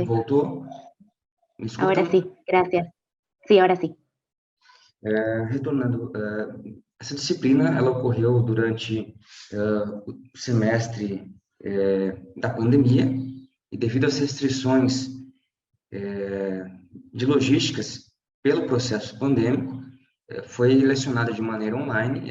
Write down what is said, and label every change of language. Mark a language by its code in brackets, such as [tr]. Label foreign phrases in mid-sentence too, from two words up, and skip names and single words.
[pt] voltou? Me escutam? [es] Ahora sí, gracias. Sí, ahora sí. [pt] Retornando, essa disciplina ela ocorreu durante o semestre da pandemia e devido às restrições de logísticas pelo processo pandêmico, foi lecionada de maneira online.